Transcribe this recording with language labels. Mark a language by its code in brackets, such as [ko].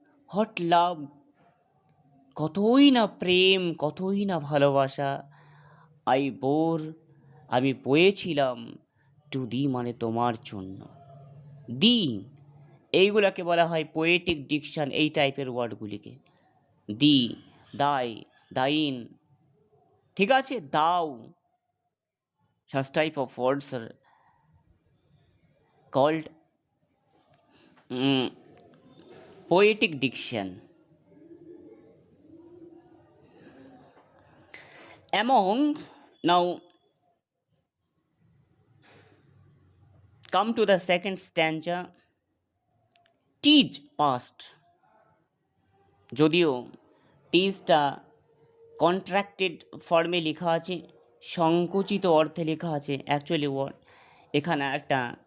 [bn] Hot লাভ, কতই না প্রেম, কতই না ভালোবাসা, [en] I bore [bn] আমি বয়েছিলাম, টু দি মানে তোমার জন্য, দি এইগুলাকে বলা হয় পোয়েটিক ডিকশন, এই টাইপের ওয়ার্ডগুলিকে। [en] thee, thy, thine, [bn] ঠিক আছে, [en] Thou, such type of words are called poetic diction. Among, now come to the second stanza, teach past, [bn] যদিও টিজটা কন্ট্রাক্টেড ফর্মে লেখা আছে, সংকুচিত অর্থে লেখা আছে, অ্যাকচুয়ালি এখানে একটা